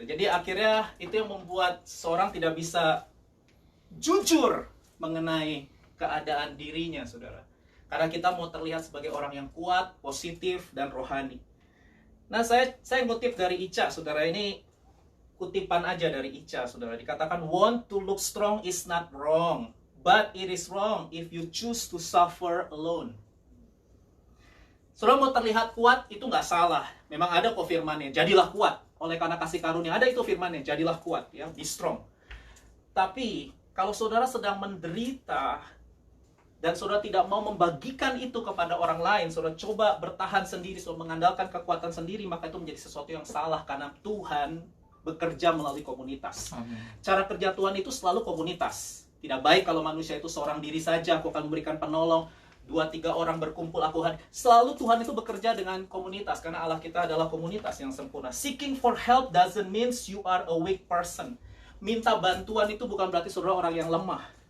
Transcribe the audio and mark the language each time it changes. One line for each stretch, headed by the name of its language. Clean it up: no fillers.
Indonesian: Jadi akhirnya itu yang membuat seorang tidak bisa jujur mengenai keadaan dirinya, saudara. Karena kita mau terlihat sebagai orang yang kuat, positif, dan rohani. Nah, saya ngutip dari Ica, saudara. Ini kutipan aja dari Ica, saudara. Dikatakan,
English: want to look strong is not wrong, but it is wrong if you choose to suffer alone.
Indonesian: Saudara mau terlihat kuat, itu nggak salah. Memang ada kok firmannya, jadilah kuat. Oleh karena kasih karunia, ada itu firmannya, jadilah kuat, ya,
English: be strong.
Indonesian: Tapi, kalau saudara sedang menderita, dan saudara tidak mau membagikan itu kepada orang lain, saudara coba bertahan sendiri, saudara mengandalkan kekuatan sendiri, maka itu menjadi sesuatu yang salah, karena Tuhan bekerja melalui komunitas. Amin. Cara kerja Tuhan itu selalu komunitas. Tidak baik kalau manusia itu seorang diri saja, aku akan memberikan penolong, 2-3 orang berkumpul, aku hadir. Selalu Tuhan itu bekerja dengan komunitas, karena Allah kita adalah komunitas yang sempurna.
English: Seeking for help doesn't mean you are a weak person.
Indonesian: Minta bantuan itu bukan berarti saudara orang yang lemah.